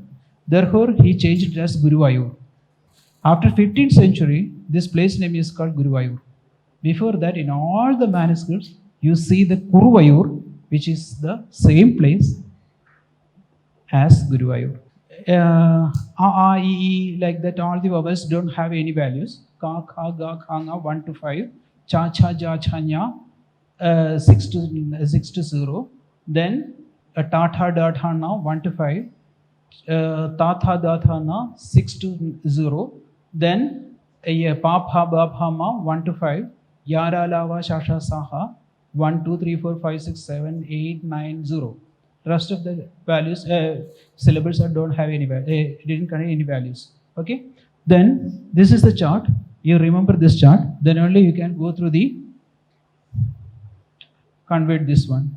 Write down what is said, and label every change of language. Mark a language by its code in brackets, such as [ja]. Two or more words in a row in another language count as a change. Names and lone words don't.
[en] Therefore, he changed it as Guruvayur. After 15th century, this place name is called Guruvayur. Before that, in all the manuscripts, you see the Kuruvayur, which is the same place as Guruvayur. Like that, all the vowels don't have any values. Ka, kha, ga, kha, nga, 1 to 5. Cha, cha, ja, cha, nya, 6 to 0. Then ta, tha, da, tha, na, 1 to 5. Ta, tha, da, tha, na, 6 to 0. Then pa, pha, ba, pha, ma, 1 to 5. Ya, ra, la, va, sha, sha, sa, ha, 1, 2, 3, 4, 5, 6, 7, 8, 9, 0. Rest of the values, syllables don't have any didn't contain any values. Okay. Then this is the chart. You remember this chart. Then only you can go through the convert this one.